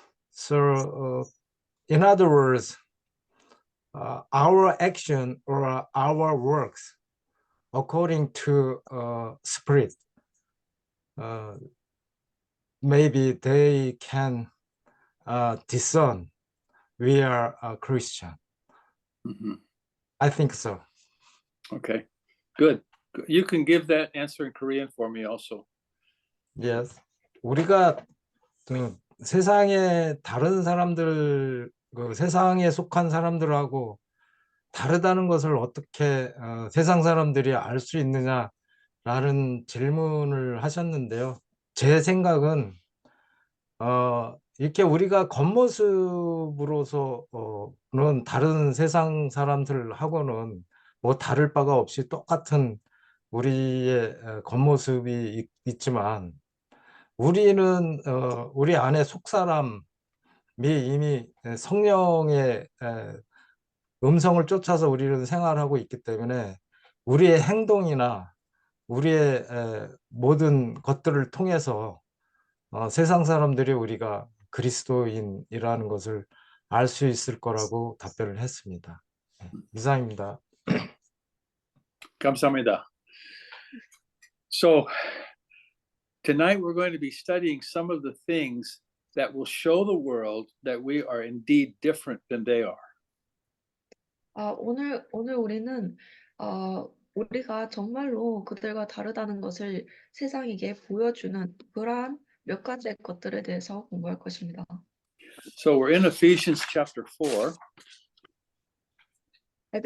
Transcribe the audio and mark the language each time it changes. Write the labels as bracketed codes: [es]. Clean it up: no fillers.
[en] So in other words, our action or our works according to spirit, maybe they can discern we are a Christian. I think so. Okay. Good. You can give that answer in Korean for me also. Yes. [ko] 우리가 세상에 다른 사람들, 세상에 속한 사람들하고 다르다는 것을 어떻게 세상 사람들이 알 수 있느냐라는 질문을 하셨는데요. 제 생각은 이렇게 우리가 겉모습으로서는 다른 세상 사람들하고는 뭐 다를 바가 없이 똑같은 우리의 겉모습이 있지만 우리는 우리 안에 속사람이 이미 성령의 음성을 쫓아서 우리는 생활하고 있기 때문에 우리의 행동이나 우리의 모든 것들을 통해서 세상 사람들이 우리가 그리스도인이라는 것을 알 수 있을 거라고 답변을 했습니다. 이상입니다. 감사합니다. [en] So tonight we're going to be studying some of the things that will show the world that we are indeed different than they are. [ko] 오늘 우리는 우리가 정말로 그들과 다르다는 것을 세상에게 보여주는 그러한 몇 가지의 것들에 대해서 공부할 것입니다. [en] So we're in Ephesians chapter 4, and